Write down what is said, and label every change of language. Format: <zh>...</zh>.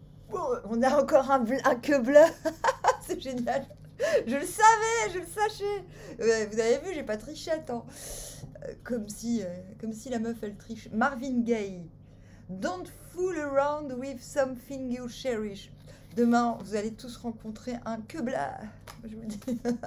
<fr>Bon, on a encore un queue bleu. C'est génial. Je le savais, je le sachais. Vous avez vu, j'ai pas triché, attends. Comme si la meuf, elle triche. Marvin Gaye.</fr> <en>Don't fool around with something you cherish.</en> <fr>Demain, vous allez tous rencontrer un quebla. Je vous le dis.</fr>